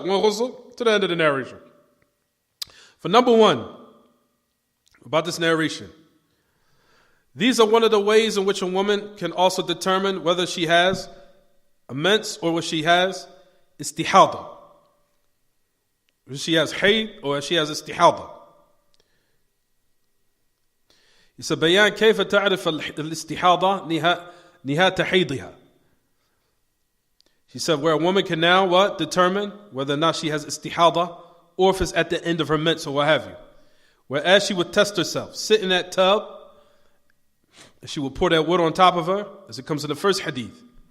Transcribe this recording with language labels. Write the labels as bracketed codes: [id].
[en] One ghusl, to the end of the narration. For number one, about this narration, these are one of the ways in which a woman can also determine whether she has immense or what she has istihada. Whether she has hayd or she has istihada. He said, [ar] بيان كيف تعرف الاستحاضة نهاية حيضها. [en] He said, where a woman can now what? Determine whether or not she has istihada or if it's at the end of her mens or what have you. Whereas she would test herself, sit in that tub, and she would pour that water on top of her, as it comes in the first hadith.